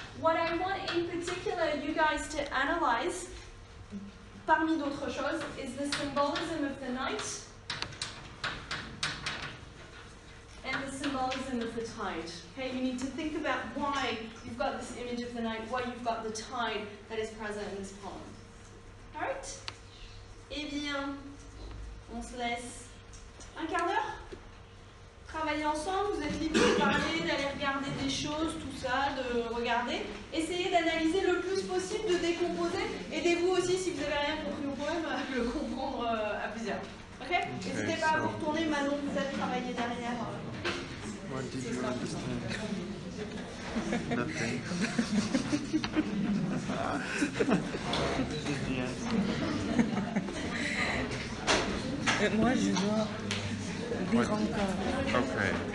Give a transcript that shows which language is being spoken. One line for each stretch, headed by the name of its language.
English: What I want in particular you guys to analyze,
French: parmi d'autres choses,
English: is the symbolism of the night and the symbolism of the tide. Okay, you need to think about why you've got this image of the night, why you've got the tide that is present in this poem. Alright?
French: Eh bien, on se laisse un quart d'heure. Travailler ensemble, vous êtes libre de parler, d'aller regarder des choses, tout ça, de regarder. Essayez d'analyser le plus possible, de décomposer. Aidez-vous aussi, si vous n'avez rien compris au poème, à le comprendre à plusieurs. Ok? N'hésitez pas à vous retourner, Manon, vous allez travailler derrière.
English: What did you understand? Nothing.
French: Moi, je dois dire
English: What?
French: encore.
English: Okay.